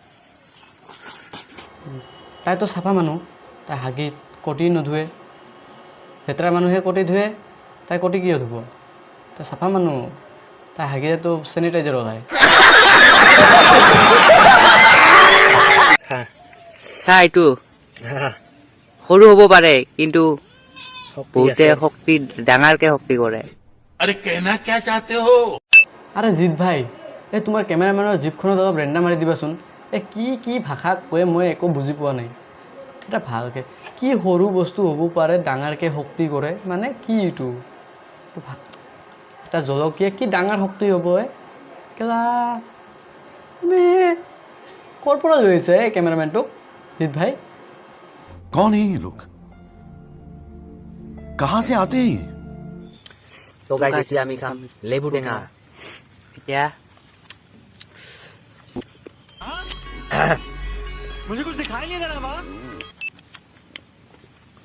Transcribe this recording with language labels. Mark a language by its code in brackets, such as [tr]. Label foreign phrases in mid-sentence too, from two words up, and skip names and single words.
[as] তাইতো চাফা মানুহ তাই হাগিত কটি নোধুৱে লেতেৰা মানুহে কটি ধুৱে তাই কটি কিয় ধুব তাই চাফা মানুহ তাই হাগিলেতো চেনিটাইজাৰ ওলায় চা এইটো সৰু হ'ব পাৰে কিন্তু বহুতে শক্তি ডাঙৰকে শক্তি কৰে [hi] अरे कहना क्या चाहते हो [as] আৰে জিৎ ভাই এই তোমাৰ কেমেৰামেনৰ জিপখনত অলপ ৰেণ্ডা মাৰি দিবাচোন এই কি ভাষা কয় মই একো বুজি পোৱা নাই এটা ভালকৈ কি সৰু বস্তু হ'ব পাৰে ডাঙৰকৈ শক্তি কৰে মানে কি এইটো এটা জলকীয়া কি ডাঙৰ শক্তি হ'ব কেলা মানে ক'ৰ পৰা লৈ আহিছে এই কেমেৰামেনটোক জিৎ ভাই [hi] कौन है ये लोग? कहाँ से आते हैं ये? [as] তো গাইছ এতিয়া আমি খাম লেবু টেঙা এতিয়া [hi] मुझे कुछ दिखाई नहीं दे रहा माँ